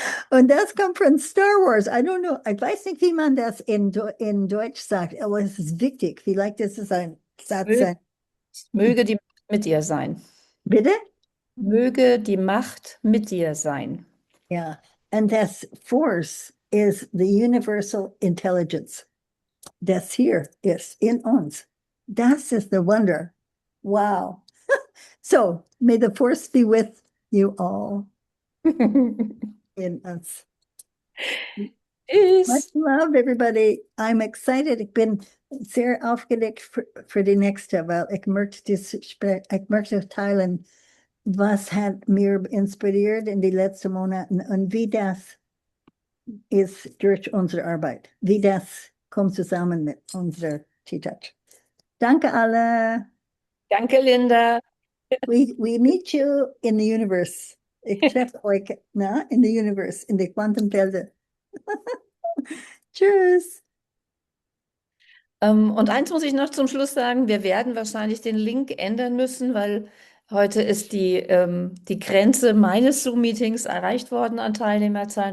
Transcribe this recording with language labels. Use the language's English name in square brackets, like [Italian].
[German] Und das kommt von Star Wars. [English] I don't know, [German] ich weiß nicht, wie man das in Deutsch sagt, aber es ist wichtig. Vielleicht ist es ein Satz. Möge die Macht mit dir sein. Bitte? Möge die Macht mit dir sein. [English] Yeah, and das Force is the universal intelligence. [German] Das hier ist in uns. Das ist [English] the wonder. [German] Wow. [English] So, may the force be with you all. In us. Much love, everybody. I'm excited. [German] Ich bin sehr aufgeregt für die nächste, weil ich möchte teilen, was hat mir inspiriert in den letzten Monaten und wie das ist durch unsere Arbeit. Wie das kommt zusammen mit unserer TTouch. Danke alle. Danke, Linda. [English] We meet you in the universe. [German] Ich treffe euch [English] in the universe, [German] in die Quantenfelder. Tschüss. Und eins muss ich noch zum Schluss sagen, wir werden wahrscheinlich den Link ändern müssen, weil heute ist die Grenze meines Zoom-Meetings erreicht worden an Teilnehmerzahlen.